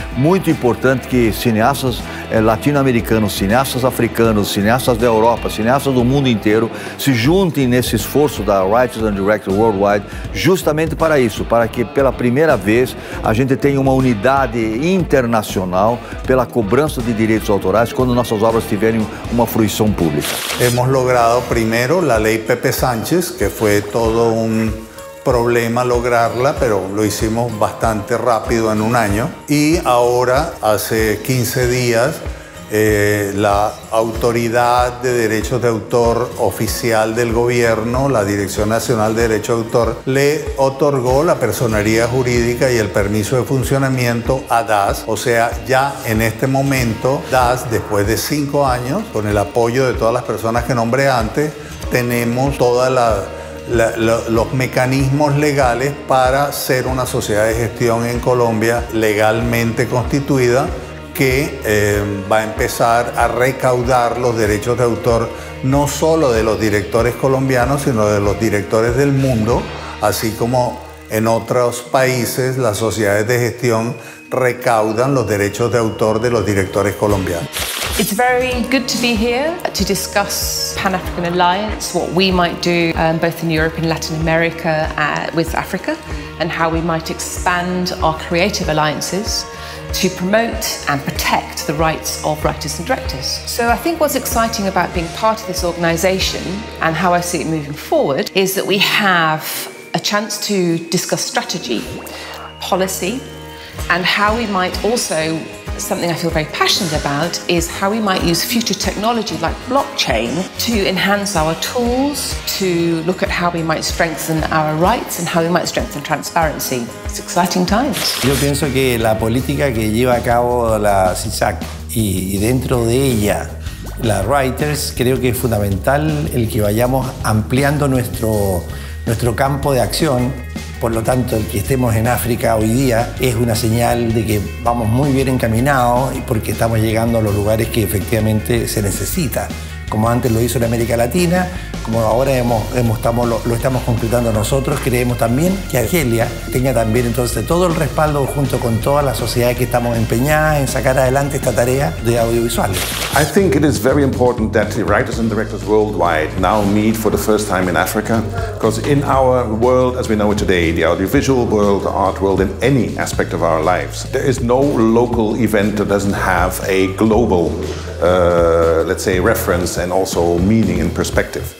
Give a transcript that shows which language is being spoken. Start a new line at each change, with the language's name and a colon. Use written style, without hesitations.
Portuguese: Muito importante que cineastas latino-americanos, cineastas africanos, cineastas da Europa, cineastas do mundo inteiro se juntem nesse esforço da Writers and Directors Worldwide justamente para isso, para que pela primeira vez a gente tenha uma unidade internacional pela cobrança de direitos autorais quando nossas obras tiverem uma fruição pública.
Spanish: Hemos logrado primero la ley Pepe Sánchez, que fue todo un problema lograrla, pero lo hicimos bastante rápido en un año. Y ahora, hace 15 días, la Autoridad de Derechos de Autor oficial del gobierno, la Dirección Nacional de Derecho de Autor, le otorgó la personería jurídica y el permiso de funcionamiento a DAS. O sea, ya en este momento, DAS, después de 5 años, con el apoyo de todas las personas que nombré antes, tenemos todos los mecanismos legales para ser una sociedad de gestión en Colombia legalmente constituida, que va a empezar a recaudar los derechos de autor no solo de los directores colombianos, sino de los directores del mundo, así como en otros países las sociedades de gestión recaudan los derechos de autor de los directores colombianos.
English: It's very good to be here to discuss Pan-African Alliance, what we might do both in Europe and Latin America with Africa, and how we might expand our creative alliances to promote and protect the rights of writers and directors. So I think what's exciting about being part of this organisation and how I see it moving forward is that we have a chance to discuss strategy, policy, and how we might also, something I feel very passionate about, is how we might use future technology like blockchain to enhance our tools, to look at how we might strengthen our rights and how we might strengthen transparency. It's exciting times.
Spanish: Yo pienso que la política que lleva a cabo la CISAC y dentro de ella la Writers, creo que es fundamental el que vayamos ampliando nuestro campo de acción. Por lo tanto, el que estemos en África hoy día es una señal de que vamos muy bien encaminados y porque estamos llegando a los lugares que efectivamente se necesita. Como antes lo hizo en América Latina, como ahora lo estamos concretando nosotros, creemos también que Argelia tenga también entonces todo el respaldo junto con todas las sociedades que estamos empeñadas en sacar adelante esta tarea de audiovisuales.
English: I think it is very important that the writers and directors worldwide now meet for the first time in Africa, because in our world as we know it today, the audiovisual world, the art world, in any aspect of our lives, there is no local event that doesn't have a global let's say reference and also meaning and perspective.